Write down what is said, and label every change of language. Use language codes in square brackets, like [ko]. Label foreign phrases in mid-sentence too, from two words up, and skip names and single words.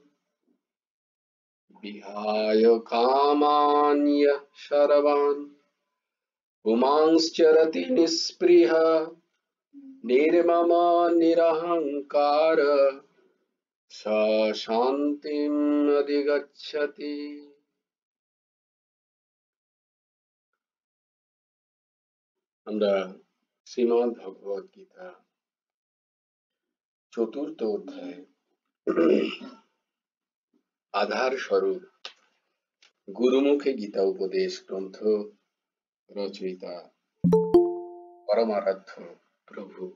[sa] विहाय कामान्यः सर्वान् पुमांश्चरति निःस्पृहः निर्मम निरहङ्कार स शान्तिम् अधिगच्छति। [bn] আমরা শ্রীমদ্ ভগবদ গীতা চতুর্থ অধ্যায় আধার স্বরূপ গুরুমুখে গীতা উপদেশ গ্রন্থ রচয়িতা পরমারাধ্য প্রভু